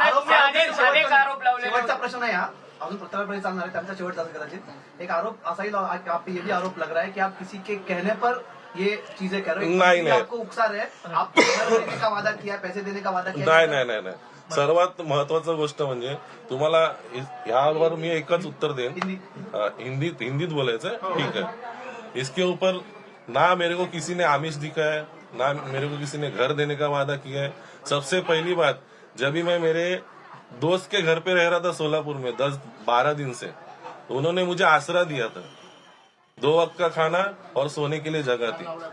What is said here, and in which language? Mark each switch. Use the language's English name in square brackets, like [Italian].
[Marathi] शेवटचा प्रश्न आहे हा, अजून प्रत्यारोपण चालणार आहे, त्यांचा शेवटचा असेल कदाचित। एक आरोप असा ही [Hindi] आप पे ये भी आरोप लग रहा है कि आप किसी के कहने पर ये चीजें कर रहे हो, नहीं, नहीं। आपको उकसा रहे हैं, आपको घर देने का वादा किया, पैसे देने का वादा किया। [Marathi] नाही। सर्वात महत्वाचं गोष्ट म्हणजे तुम्हाला यावर मी एकच उत्तर देईन, हिंदीत बोलायचं, [Hindi] ठीक है। इसके ऊपर ना मेरे को किसी ने आमिष दिखाया, ना मेरे को किसी ने घर देने का वादा किया है। सबसे पहली बात, जब भी मैं मेरे दोस्त के घर पे रह रहा था सोलापुर में 10-12 दिन से, उन्होंने मुझे आसरा दिया था, 2 वक्त का खाना और सोने के लिए जगह थी।